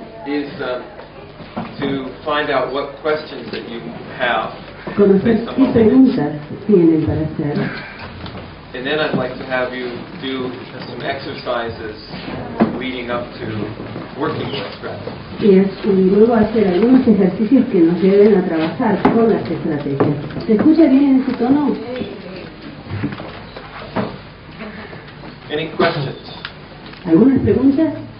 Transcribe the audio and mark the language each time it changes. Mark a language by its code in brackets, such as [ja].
[en] Is to find out what questions that you have. [es] conocer qué preguntas tienen para hacer [en] And then I'd like to have you do some exercises leading up to working with strategy. [es] y luego hacer algunos ejercicios que nos lleven a trabajar con las estrategias. ¿Se escucha bien en ese tono? [en] Any questions? [es] ¿Algunas preguntas?